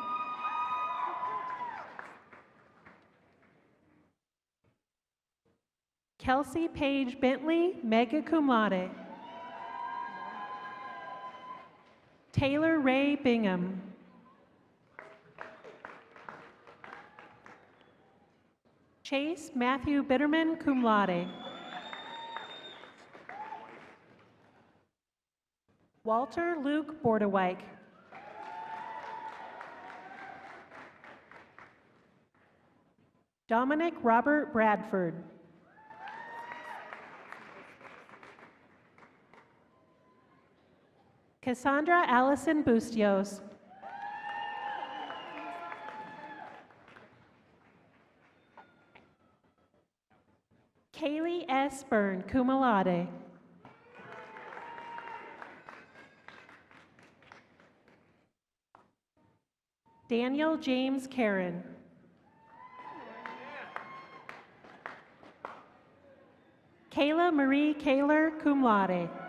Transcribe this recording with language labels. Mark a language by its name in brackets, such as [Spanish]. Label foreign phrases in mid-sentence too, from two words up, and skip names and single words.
[English] Kelsey Paige Bentley, [Latin] magna cum laude. [English] Taylor Ray Bingham. Chase Matthew Bitterman, [Latin] cum laude. [English] Walter Luke Bordewijk. Dominic Robert Bradford. Cassandra Allison Bustios. Kaylee S. Byrne, [Latin] cum laude. [English] Daniel James Karen. Kayla Marie Kaler, [Latin] cum laude.